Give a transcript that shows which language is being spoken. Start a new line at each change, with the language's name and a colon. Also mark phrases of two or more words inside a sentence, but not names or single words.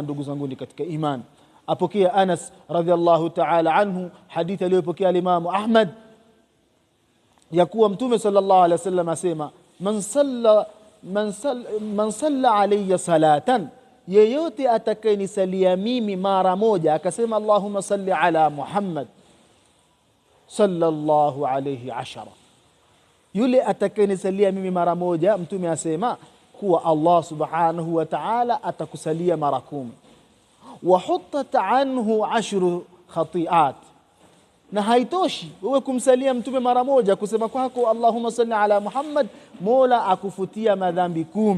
Swahili: Ndugu zangu katika iman, apokea Anas
Arabic: رضي الله تعالى عنه
Swahili: hadithi aliyopokea al-Imam Ahmad ya kuwa mtume
Arabic: صلى الله عليه وسلم
Swahili: asema
Arabic: من صلى علي صلاة,
Swahili: yeyote atakayenisalia mimi mara moja, akasema
Arabic: اللهم صل على محمد صلى الله عليه
Swahili: 10, yule atakayenisalia mimi mara moja, mtume asema kuwa Allah
Arabic: سبحانه وتعالى
Swahili: atakusalia mara 10.
Arabic: وحطت عنه 10 خطيئات,
Swahili: na haitoshi wewe kumsalia mtume mara moja, kusema kwako
Arabic: اللهم صل على محمد,
Swahili: Mola akufutia madhambi 10.